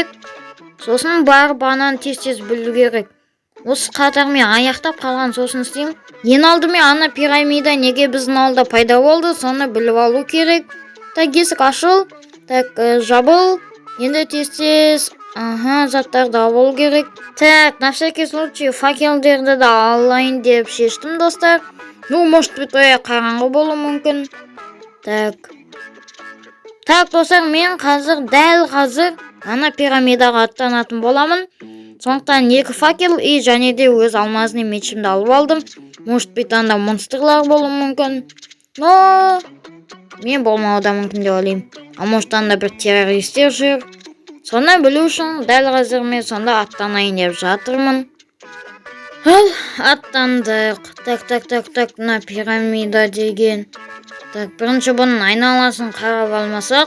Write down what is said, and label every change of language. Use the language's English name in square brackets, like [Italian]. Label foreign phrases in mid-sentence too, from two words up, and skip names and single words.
[Kazakh] Сосын барып ананы тез білу керек. Осы қатармен аяқтап қалған сосын істеймін. Ең алдымен ана пирамида неге біздің алда пайда болды, соны біліп алу керек. Так, есік ашыл. Так, жабыл. Енді тез. Заттарды алу керек. Так, [Russian] на всякий случай [Kazakh] факелдерді де алайын деп шештім, достар. [Russian] Может быть, [Kazakh] қараңғы болуы мүмкін. Так, достар, мен дәл қазір ана пирамидаға аттанатын боламын. Сондықтан 2 факел және де өз алмазный мечімді алып алдым. [Russian] Может быть, [Kazakh] анда монстрлар болуы мүмкін. Но мен болмауы да мүмкін деп ойлаймын. Может, анда бір террористер жүр. Соны білу үшін дәл қазір мен сонда аттанайын деп жатырмын. Аттандық. Так, мына пирамида деген. Так, бірінші бұның айналасын қарап алмасақ.